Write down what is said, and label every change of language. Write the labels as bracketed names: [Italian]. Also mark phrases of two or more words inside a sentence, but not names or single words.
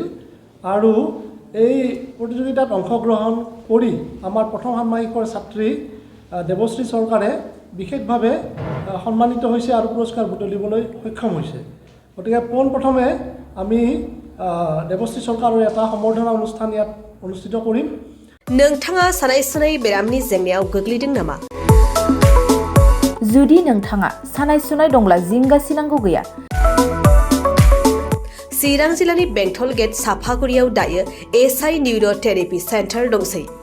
[Assamese] আৰু এই প্ৰতিযোগিতাত অংশগ্ৰহণ কৰি আমাৰ প্ৰথম ষান্মাসিকৰ ছাত্ৰী দেবশ্ৰী চৰকাৰে বিশেষভাৱে সন্মানিত হৈছে আৰু পুৰস্কাৰ বুটলিবলৈ সক্ষম হৈছে। গতিকে পোনপ্ৰথমে আমি দেবশ্ৰী চৰকাৰৰ এটা সম্বৰ্ধনা অনুষ্ঠান ইয়াত অনুষ্ঠিত কৰিম। [Bodo] नोंथाङा सानाय सुनाय बेरामनि जेंनायाव गोग्लैदों नामा? जुदि नोंथाङा सानाय सुनाय दंब्ला जिंगासिनांगौ गैया। चिरां जिल्लानि बेंटल गेट साफागुरियाव दायो एसआइ निउर' थेरापि सेन्टार दंसै।